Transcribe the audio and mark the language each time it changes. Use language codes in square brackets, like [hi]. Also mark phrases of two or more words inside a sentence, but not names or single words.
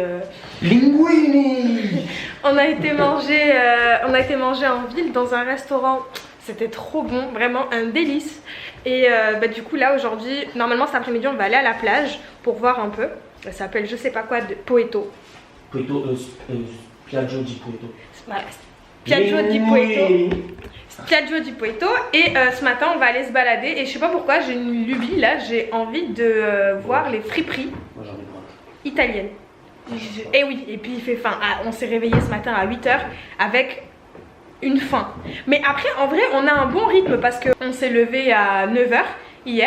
[fr] Linguini. on a été manger en ville dans un restaurant. C'était trop bon, vraiment un délice. Et du coup là aujourd'hui, normalement cet après-midi on va aller à la plage pour voir un peu. Ça s'appelle je sais pas quoi de Poeto. Piaggio di Poeto. Voilà, Piaggio di Poeto. Piaggio di Poeto. Et ce matin on va aller se balader. Et je sais pas pourquoi j'ai une lubie là, j'ai envie de voir les friperies italiennes. Et oui, et puis il fait faim. Ah, on s'est réveillé ce matin à 8h avec une faim. Mais après en vrai on a un bon rythme parce qu'on s'est levé à 9h hier.